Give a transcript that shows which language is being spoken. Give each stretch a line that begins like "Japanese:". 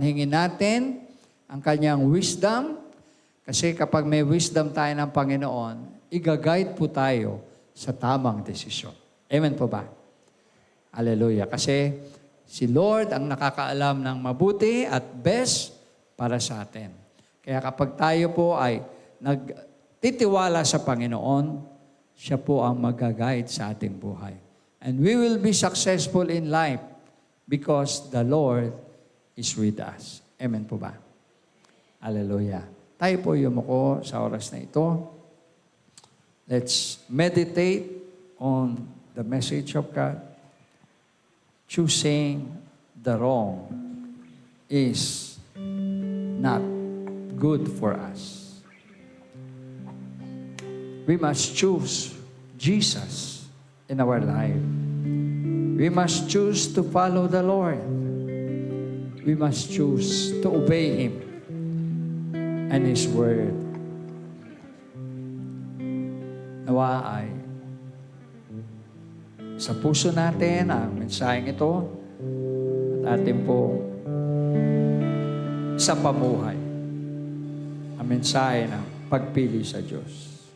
Filipino: Hingin natin ang kanyang wisdom. Kasi kapag may wisdom tayo ng Panginoon, i-guide po tayo sa tamang desisyon. Amen po ba? Hallelujah. Kasi si Lord ang nakakaalam ng mabuti at best para sa atin. Kaya kapag tayo po ay nagtitiwala sa Panginoon, siya po ang mag-guide sa ating buhay.
English: And we will be successful in life because the Lord is with us. Amen po ba? Hallelujah.
Filipino: Tayo po yumuko sa oras na ito.
English: Let's meditate on the message of God. Choosing the wrong is not good for us. We must choose Jesus in our life. We must choose to follow the Lord. We must choose to obey Him and His Word.
Filipino: Nawa ay sa puso natin ang mensaheng ito at ating pong sa pamuhay ang mensahe ng pagpili sa Diyos.